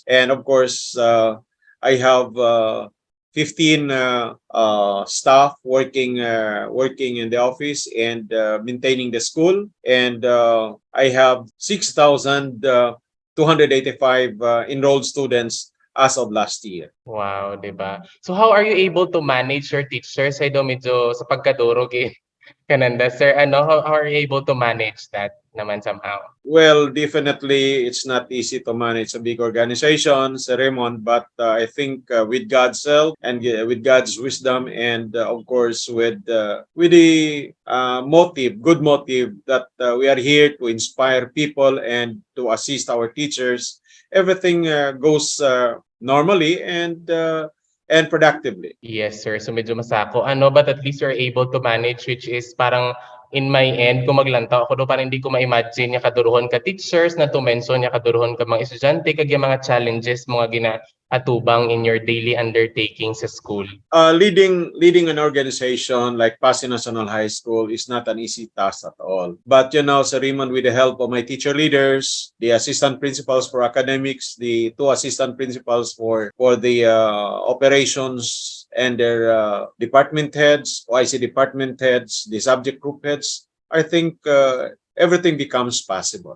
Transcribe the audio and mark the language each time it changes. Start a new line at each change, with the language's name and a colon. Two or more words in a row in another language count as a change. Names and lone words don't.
English: And of course, I have 15 staff working in the office and maintaining the school. And I have 6,285 enrolled students as of last year.
Filipino: Wow, 'di ba?
English: So how are you able to manage your teachers?
Hiligaynon: Ay do medyo sa pagkadurog kananda, sir.
Filipino: Ano,
English: how are you able to manage that naman somehow? Well, definitely, it's not easy to manage a big organization, Sir Reymund, but I think with God's help and with God's wisdom, and of course with the good motive that we are here to inspire people and to assist our teachers, everything goes normally and productively. Yes,
Hiligaynon: sir. So medyo masako. Ano,
English: but at least you're able to manage, which is parang in my end,
Hiligaynon: kung maglantaw ako do,
Filipino: parang hindi ko ma-imagine
Hiligaynon: nga kaduruhon ka teachers na to mention nga kaduruhon ka mga estudyante kag yung mga challenges mga ginaatubang
English: in your daily undertaking
Hiligaynon: sa school.
English: Leading an organization like Passi National High School is not an easy task at all. But Sir Reymund, with the help of my teacher leaders, the assistant principals for academics, the two assistant principals for the operations and their department heads, OIC department heads, the subject group heads, I think everything becomes possible.